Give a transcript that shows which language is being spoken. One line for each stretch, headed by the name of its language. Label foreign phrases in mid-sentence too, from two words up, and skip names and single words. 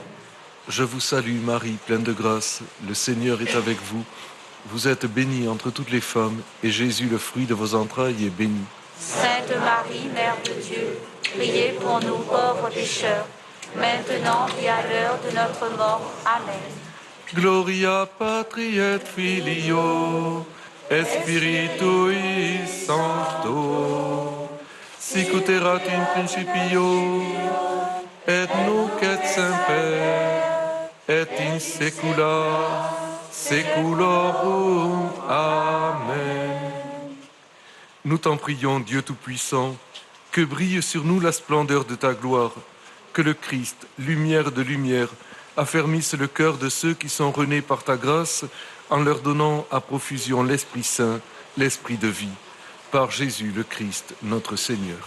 French: Je vous salue Marie, pleine de grâce, le Seigneur est avec vous. Vous êtes bénie entre toutes les femmes, et Jésus, le fruit de vos entrailles, est béni. Sainte Marie, Mère de Dieu, priez pour nous pauvres pécheurs, maintenant et à l'heure de notre mort. Amen.
Latin: Gloria Patri et Filio, et Spiritui Sancto, sic ut erat in principio, et nunc et semper, et in saecula saeculorum. Amen.
French: Nous t'en prions, Dieu Tout-Puissant, que brille sur nous la splendeur de ta gloire, que le Christ, lumière de lumière, affermisse le cœur de ceux qui sont renés par ta grâce, en leur donnant à profusion l'Esprit Saint, l'Esprit de vie, par Jésus le Christ, notre Seigneur.